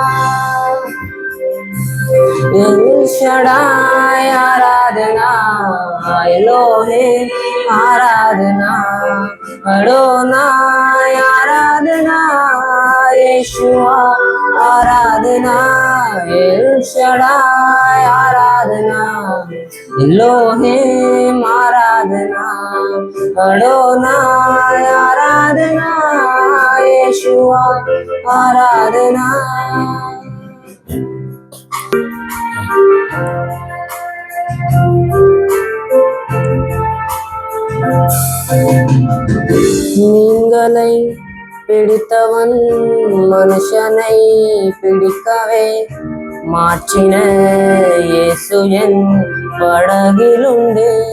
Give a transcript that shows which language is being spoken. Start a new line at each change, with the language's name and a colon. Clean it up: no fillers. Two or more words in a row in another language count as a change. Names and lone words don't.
Hindi: एल शडाय आराधना एलोहिम आराधना, अडोनाय आराधना यीशुआ आराधना, एल शडाय आराधना एलोहिम आराधना, अडोनाय आराधना यीशुआ आराधना।
Tamil: நீங்களை பிடித்தவன் மனுஷனை பிடிக்கவே மாற்றின இயேசு என் படகிலுண்டு,